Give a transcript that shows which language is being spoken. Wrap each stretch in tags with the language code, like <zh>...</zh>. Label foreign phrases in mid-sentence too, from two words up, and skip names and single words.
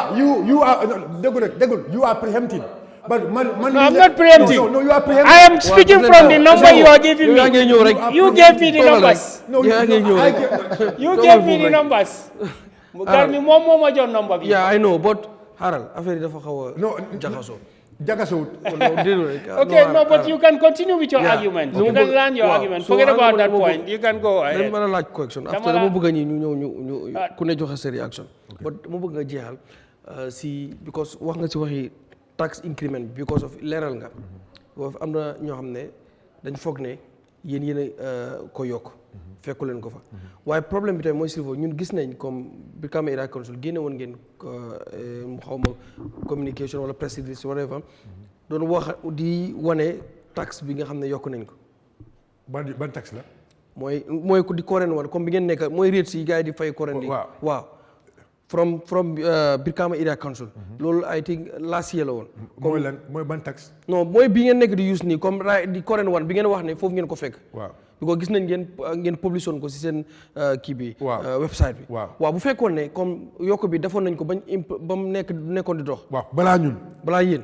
<en>you are preempting. But No, I'm not preempting. No, you are preempting. I am speaking from the number you are giving me. You gave me the numbers. No, You gave me the numbers. Yeah, I know, but Haral,</en> <wo>affaire dafa xawa jaxaso.</wo> <en>Okay, no, but you can continue with your argument. You can learn your argument. Forget about that point. You can go ahead.</en> <wo>Dama la laaj question. After dama bëgg ñi ñu ku ne joxe sa reaction. But dama bëgg nga jeexal si because wax nga si waxi</wo> <en>tax increment because of</en> <wo>leeral nga. Am na ñoo xam ne dañ foog ne yéen ko yokk fekku leen ko fa waaye problème bi tamit mooy Sherifo ñun gis nañ comme Brikama Area Council génne woon ngeen xaw ma communication wala</wo> <en>press release whatever</en> <wo>doon wax di wane taxe bi nga xam ne yokk nañ ko ban taxe la mooy ko di koren wan comme bi ngeen nekk mooy rates yi gars yi di fay koren di waaw from Brikama Area Council loolu</wo> <en>I think last year</en> <wo>la woon mooy ban taxe non mooy bi ngeen nekk di use nii comme di koren wan bi ngeen wax ne foofu ngeen ko fekk waaw because gis nañ ngeen publish woon ko si seen kii bi website bi waaw bu fekkoon ne comme yokk bi defoon nañ ko ba mu nekkoon di dox waaw balaa yéen</wo>